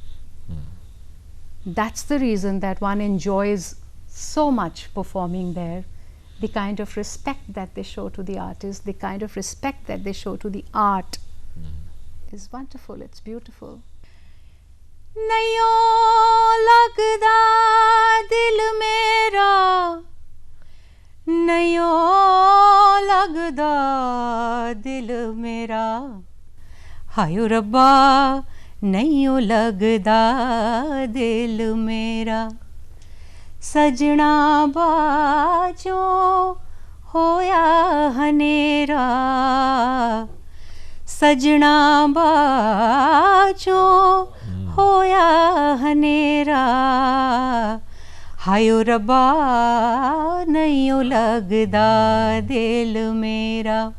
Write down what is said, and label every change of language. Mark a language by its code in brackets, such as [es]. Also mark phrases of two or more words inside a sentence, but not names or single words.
[en] That's the reason that one enjoys so much performing there. The kind of respect that they show to the artist, the kind of respect that they show to the art is wonderful, it's beautiful. [pa] ਨਈਓਂ ਲਗਦਾ ਦਿਲ ਮੇਰਾ, ਨਈਓਂ ਲਗਦਾ ਦਿਲ ਮੇਰਾ, ਹਾਇਓ ਰੱਬਾ ਨਈਓਂ ਲਗਦਾ ਦਿਲ ਮੇਰਾ. ਸੱਜਣਾ ਬਾਝੋਂ ਹੋਇਆ ਹਨੇਰਾ, ਸੱਜਣਾ ਬਾਝੋਂ ਹੋਇਆ ਹਨੇਰਾ, ਹਾਇਓ ਰੱਬਾ ਨਈਓਂ ਲਗਦਾ ਦਿਲ ਮੇਰਾ.